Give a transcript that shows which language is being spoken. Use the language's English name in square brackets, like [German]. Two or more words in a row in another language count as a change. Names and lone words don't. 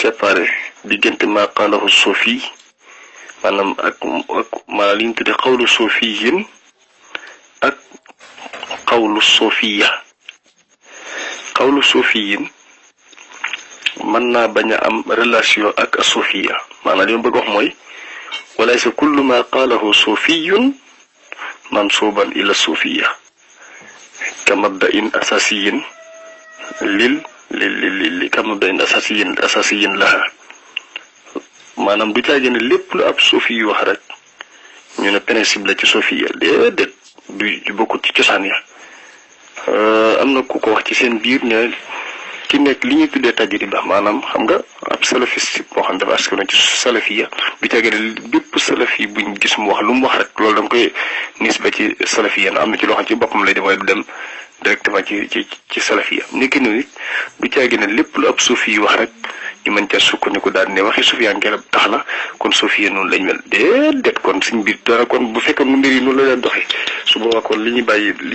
[Wolof] séparé diggante [Arabic] ما قاله صوفي [Wolof] maanaam ak maanaam li ñu tuddee xawlu suufiyin ak xawlu suufiya xawlu suufiyin mën naa bañ a am relation ak suufiya maanaam li ma bëgg wax mooy [Arabic] وليس كل ما قاله صوفي منسوبا إلى الصوفية كمبدأ أساسي كمبدأ أساسي [Wolof] laha maanaam du caagi ne lépp lu ab suufi yu wax rek ñu ne principe la ci suufiya déedéet du bokkut ci cosaan ya am na ku ko wax ci seen biir ne ki nekk li ñuy tuddee tajriba maanaam xam nga ab salafiste boo xam dafa askan ci salafiya du caagi ne bépp salafi buñ gis mu wax lu mu wax rek loolu da nga koy nisba ci salafiya am na ci loo xam ci boppam lay dem waaye du dem directement ci salafiya nekki noonu it du caagi ne lépp lu ab suufi yu wax rek ñu mën ca sukkandiku daal ne waxi sufiyanke la tax la kon sufiya noonu lañ mel déedéet kon suñ biir dara kon bu fekkee nu mbir yi noonu la leen doxee su boobaa kon li ñuy bàyyi